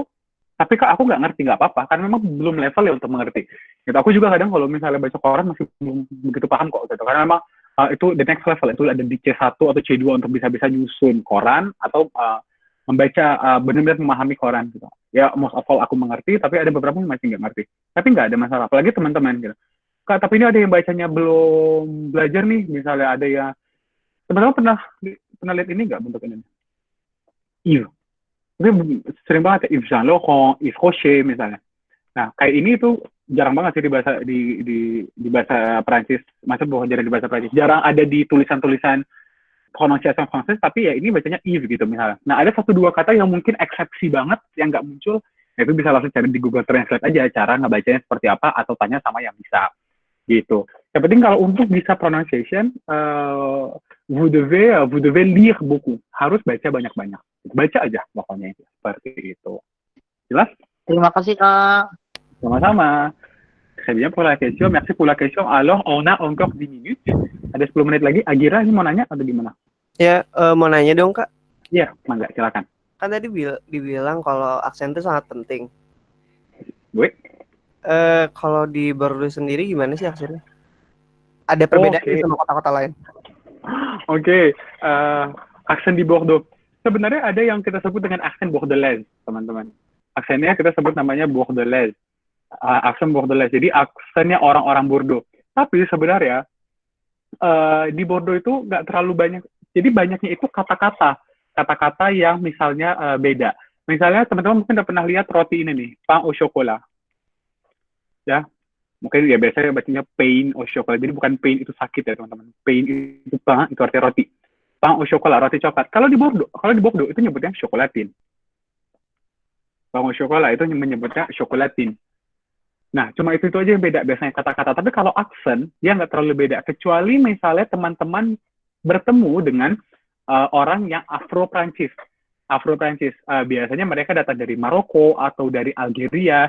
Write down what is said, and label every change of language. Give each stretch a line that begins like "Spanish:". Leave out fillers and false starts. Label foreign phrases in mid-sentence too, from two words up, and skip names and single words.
Indonesian: Tapi kak aku nggak ngerti, nggak apa-apa, karena memang belum level ya untuk mengerti. Gitu, aku juga kadang kalau misalnya baca koran masih belum begitu paham kok, gitu. Karena memang itu
English: the next level,
Indonesian: itu ada di C1 atau C2 untuk bisa nyusun koran, atau membaca, benar-benar memahami koran, gitu. Ya,
English: most of all
Indonesian: aku mengerti, tapi ada beberapa yang masih nggak ngerti. Tapi nggak ada masalah, apalagi teman-teman, gitu. Kak, tapi ini ada yang bacanya belum belajar nih, misalnya ada yang, teman-teman pernah lihat ini nggak bentuk ini? Iya. Tapi sering banget ya, Yves Saint Laurent, Yves Rocher misalnya. Nah, kayak ini tuh jarang banget sih di bahasa Prancis. Masa bukan jarang di bahasa Prancis. Jarang ada di tulisan-tulisan
French: prononciation française,
Indonesian: tapi ya ini bacanya Yves gitu misalnya. Nah, ada 1-2 kata yang mungkin eksepsi banget, yang nggak muncul, ya itu bisa langsung cari di Google Translate aja, cara ngebacanya seperti apa, atau tanya sama yang bisa. Gitu. Yang penting kalau untuk bisa pronunciation,
French: vous devez lire beaucoup.
Indonesian: Harus baca banyak-banyak. Baca aja pokoknya itu. Seperti itu. Jelas? Terima kasih, Kak. Sama-sama.
French: Très bien pour la question. Merci pour la question. Alors, on a encore 10 minutes.
Indonesian: Ada 10 menit lagi. Agira ini mau nanya atau gimana? Ya, mau nanya dong, Kak. Iya, mangga, silakan. Kan tadi dibilang kalau aksen itu sangat penting. Gue? Kalau di Bordeaux sendiri gimana sih aksennya? Ada perbedaan sama kota-kota lain? Oke, aksen di Bordeaux. Sebenarnya ada yang kita sebut dengan aksen Bordelaise, teman-teman. Aksennya kita sebut namanya Bordelaise. Aksen Bordelaise. Jadi aksennya orang-orang Bordeaux. Tapi sebenarnya di Bordeaux itu nggak terlalu banyak. Jadi banyaknya itu kata-kata yang misalnya beda. Misalnya teman-teman mungkin udah pernah lihat roti ini nih,
French: pain au chocolat.
Indonesian: Ya, mungkin ya biasanya bacanya
French: pain au chocolat.
Indonesian: Jadi bukan pain itu sakit ya teman-teman. Pain itu pain, itu artinya roti.
French: Pain au chocolat,
Indonesian: roti coklat. Kalau di Bordeaux itu nyebutnya chocolatine.
French: Pain au chocolat
Indonesian: itu menyebutnya chocolatine. Nah, cuma itu aja yang beda biasanya kata-kata. Tapi kalau aksen, dia nggak terlalu beda. Kecuali misalnya teman-teman bertemu dengan orang yang Afro-Prancis. Biasanya mereka datang dari Maroko atau dari Algeria.